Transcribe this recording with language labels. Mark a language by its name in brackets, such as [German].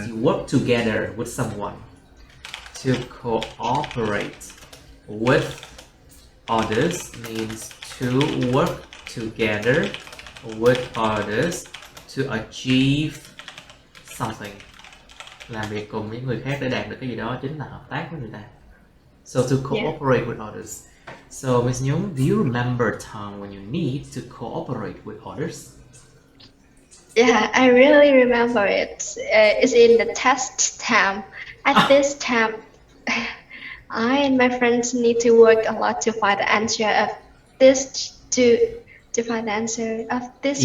[English] Yeah. you work together with someone. To cooperate with others means to work together with others to achieve something. [Vietnamese] Làm việc cùng với người khác để đạt được cái gì đó chính là hợp tác với người ta. [English] So to cooperate with others. So Ms. Nhung, do you remember a time when you need to cooperate with others? Yeah, I really remember it. It's in the test time. At this time, I and my friends need to work a lot to find the answer of this to find the answer of this